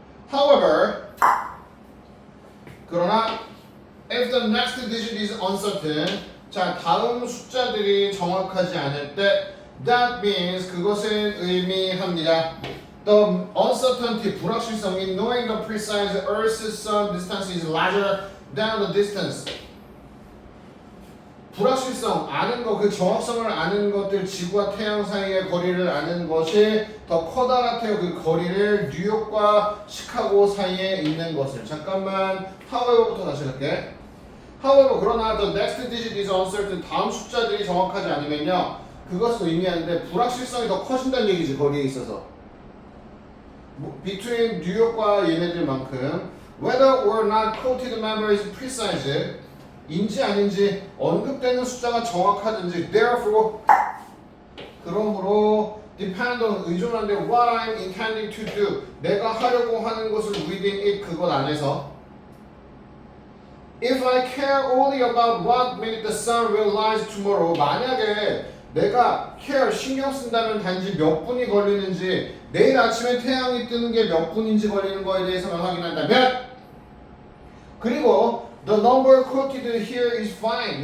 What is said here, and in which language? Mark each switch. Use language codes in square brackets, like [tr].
[en] However, [ko] 그러나 [en] if the next digit is uncertain, [ko] 자 다음 숫자들이 정확하지 않을 때 [en] that means [ko] 그것은 의미합니다. [en] The uncertainty [ko] 불확실성이 [en] knowing the precise Earth-Sun distance is larger than the distance. [ko] 불확실성, 아는 것, 그 정확성을 아는 것들, 지구와 태양 사이의 거리를 아는 것이 더 커다랗대요. 그 거리를 뉴욕과 시카고 사이에 있는 것을. 잠깐만, however부터 다시 할게. [en] However, [ko] 그러나 [en] the next digit is uncertain. [ko] 다음 숫자들이 정확하지 않으면요. 그것을 의미하는데 불확실성이 더 커진다는 얘기지, 거리에 있어서. [en] between [ko] 뉴욕과 얘네들만큼 [en] whether or not quoted number is precise. [ko] 인지 아닌지 언급되는 숫자가 정확하든지 [en] therefore [ko] 그러므로 [en] depend on [ko] 의존한데 [en] what I'm intending to do [ko] 내가 하려고 하는 것을 [en] within it [ko] 그것 안에서 [en] if I care only about what minute the sun will rise tomorrow [ko] 만약에 내가 care 신경 쓴다면 단지 몇 분이 걸리는지 내일 아침에 태양이 뜨는 게 몇 분인지 걸리는 거에 대해서만 확인한다면 그리고 [en] the number quoted here is fine.